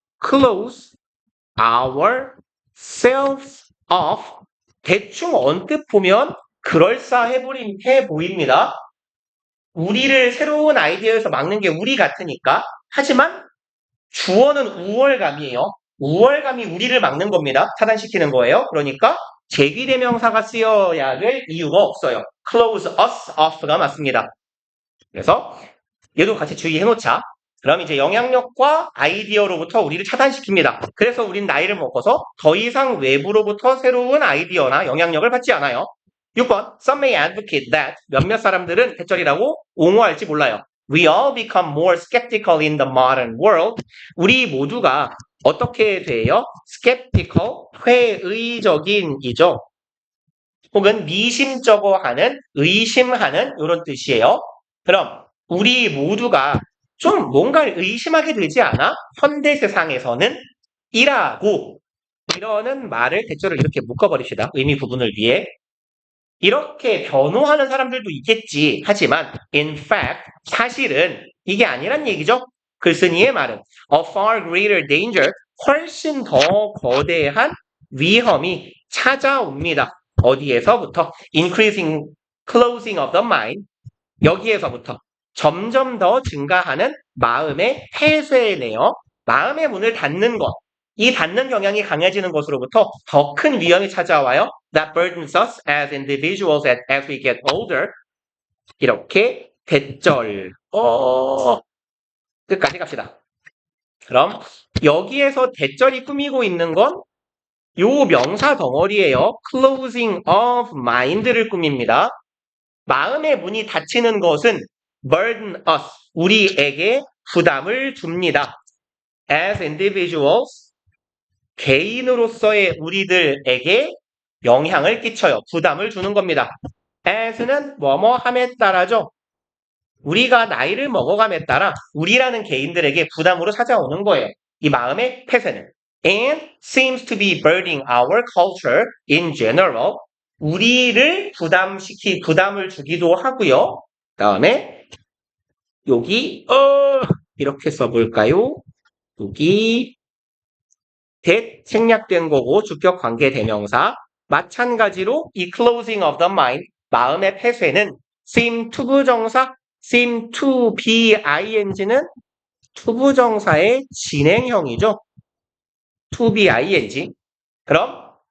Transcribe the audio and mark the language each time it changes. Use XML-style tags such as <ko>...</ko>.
<en>close ourselves off</en> <ko>대충 언뜻 보면 그럴싸해 보입니다. 우리를 새로운 아이디어에서 막는 게 우리 같으니까. 하지만 주어는 우월감이에요. 우월감이 우리를 막는 겁니다. 차단시키는 거예요. 그러니까 제기대명사가 쓰여야 될 이유가 없어요.</ko> <en>close us off가 맞습니다.</en> <ko>그래서 얘도 같이 주의해놓자. 그럼 이제 영향력과 아이디어로부터 우리를 차단시킵니다. 그래서 우린 나이를 먹어서 더 이상 외부로부터 새로운 아이디어나 영향력을 받지 않아요. 6번,</ko> <en>some may advocate that</en> <ko>몇몇 사람들은 대절이라고 옹호할지 몰라요.</ko> <en>We all become more skeptical in the modern world.</en> <ko>우리 모두가 어떻게 돼요? skeptical, 회의적인이죠. 혹은 미심쩍어 하는, 의심하는 이런 뜻이에요. 그럼 우리 모두가 좀 뭔가를 의심하게 되지 않아? 현대 세상에서는 이라고 이러는 말을 대절을 이렇게 묶어버립시다. 의미 부분을 위해. 이렇게 변호하는 사람들도 있겠지. 하지만</ko> <en>in fact</en> <ko>사실은 이게 아니란 얘기죠. 글쓴이의 말은</ko> <en>a far greater danger</en> <ko>훨씬 더 거대한 위험이 찾아옵니다. 어디에서부터?</ko> <en>increasing closing of the mind</en> <ko>여기에서부터 점점 더 증가하는 마음의 폐쇄네요. 마음의 문을 닫는 것. 이 닫는 경향이 강해지는 것으로부터 더 큰 위험이 찾아와요.</ko> <en>That burdens us as individuals as we get older.</en> <ko>이렇게 대절. 끝까지 갑시다. 그럼 여기에서 대절이 꾸미고 있는 건 요 명사 덩어리예요. closing of mind를 꾸밉니다. 마음의 문이 닫히는 것은</ko> <en>burden us,</en> <ko>우리에게 부담을 줍니다.</ko> <en>As individuals,</en> <ko>개인으로서의 우리들에게 영향을 끼쳐요. 부담을 주는 겁니다. as는 뭐뭐함에 따라죠. 우리가 나이를 먹어감에 따라 우리라는 개인들에게 부담으로 찾아오는 거예요. 이 마음의 폐쇄는.</ko> <en>And seems to be burdening our culture in general.</en> <ko>우리를 부담을 주기도 하고요. 다음에 여기 이렇게 써볼까요? 여기 that 생략된 거고 주격 관계 대명사 마찬가지로 이 closing of the mind 마음의 폐쇄는 seem 투부정사 seem to be ing는 투부정사의 진행형이죠. to be ing 그럼</ko>